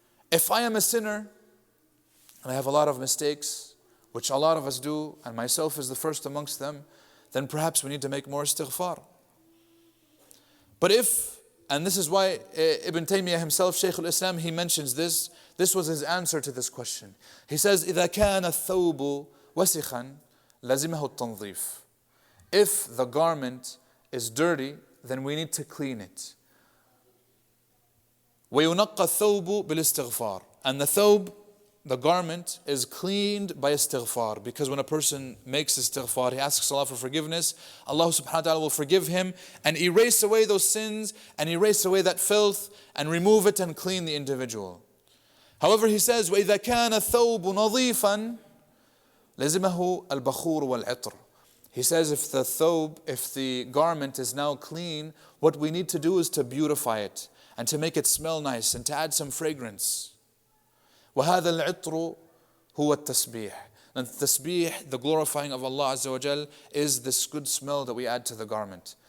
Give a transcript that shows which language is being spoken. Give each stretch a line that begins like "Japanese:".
English: If I am a sinner, and I have a lot of mistakes, which a lot of us do, and myself is the first amongst them, then perhaps we need to make more istighfar. But if, and this is why Ibn Taymiyyah himself, Shaykh al-Islam, he mentions this. This was his answer to this question. He says,
Arabic: إِذَا كَانَ الثَّوْبُ وَسِخًا لَزِمَهُ التَّنظِيفُ.
English: If the garment is dirty, then we need to clean it.
Arabic: وَيُنَقَّ الثَّوْبُ بِالْإِسْتِغْفَارِ.
English: And the thawb, the garment, is cleaned by istighfar. Because when a person makes istighfar, he asks Allah for forgiveness, Allah subhanahu wa ta'ala will forgive him and erase away those sins and erase away that filth and remove it and clean the individual. However, he says,
Arabic: وَإِذَا كَانَ الثَّوْبُ نَظِيفًا لَزِمَهُ الْبَخُورُ وَالْعِطْرُ.
English: He says if the thawb, if the garment is now clean, what we need to do is to beautify it and to make it smell nice and to add some fragrance.
Arabic: وَهَذَا الْعِطْرُ هُوَ التَّسْبِيحِ.
English: And the tasbih, the glorifying of Allah Azza wa Jal, is this good smell that we add to the garment.